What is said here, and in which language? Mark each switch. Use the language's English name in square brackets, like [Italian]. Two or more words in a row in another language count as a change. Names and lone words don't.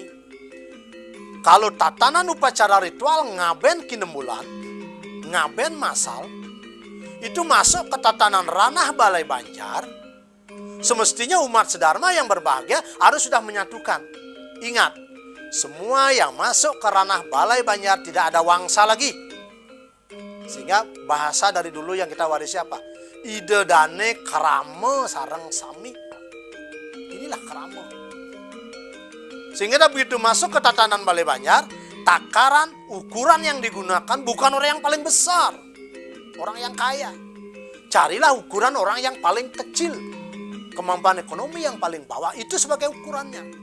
[Indonesian] Kalau tatanan upacara ritual ngaben kinembulan, ngaben masal, itu masuk ke tatanan ranah Balai Banjar, semestinya umat sedharma yang berbahagia harus sudah menyatukan. Ingat, semua yang masuk ke ranah Balai Banjar tidak ada wangsa lagi. Sehingga bahasa dari dulu yang kita warisi apa? [Balinese] Ide dane krama sareng sami. [Indonesian] Inilah krama. Sehingga begitu masuk ke tatanan Balai Banjar, takaran, ukuran yang digunakan bukan orang yang paling besar, orang yang kaya. Carilah ukuran orang yang paling kecil, kemampuan ekonomi yang paling bawah, itu sebagai ukurannya.